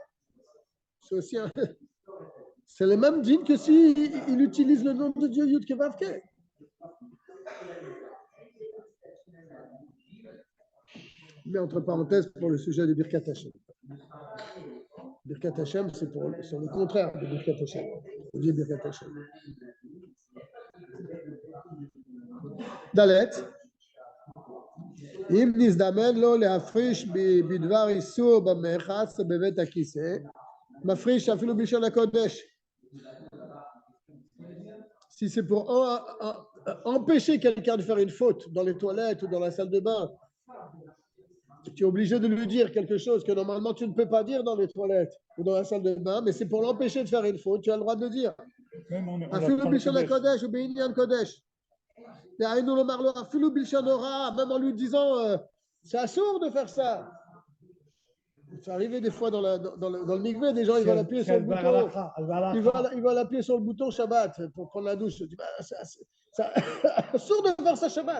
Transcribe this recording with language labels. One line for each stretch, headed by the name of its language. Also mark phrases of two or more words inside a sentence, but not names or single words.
French: C'est aussi c'est le même dîme que s'il utilise le nom de Dieu Yud Ke Vav Ke. Mais entre parenthèses pour le sujet de
Hebrew: ברכת השם. ברכת השם,
French: c'est le contraire de
Hebrew: ברכת השם.
French: On dit
Hebrew: ברכת השם.
French: Dalet.
Hebrew: אם נזדמן לו להפריש בדבר איסור במרחץ בבית הכיסא, מפריש אפילו בלשון הקודש.
French: Si c'est pour empêcher quelqu'un de faire une faute dans les toilettes ou dans la salle de bain, tu es obligé de lui dire quelque chose que normalement tu ne peux pas dire dans les toilettes ou dans la salle de bain, mais c'est pour l'empêcher de faire une faute, tu as le droit de le dire.
Hebrew: אפילו בלשון הקודש ou בענין קודש.
French: Même en lui disant, c'est assourd de faire ça. C'est arrivé des fois dans le mikvé, des gens, ils veulent appuyer sur le bouton. Ils veulent appuyer sur le bouton Shabbat pour prendre la douche. Je dis, bah, c'est assourd de faire ça Shabbat.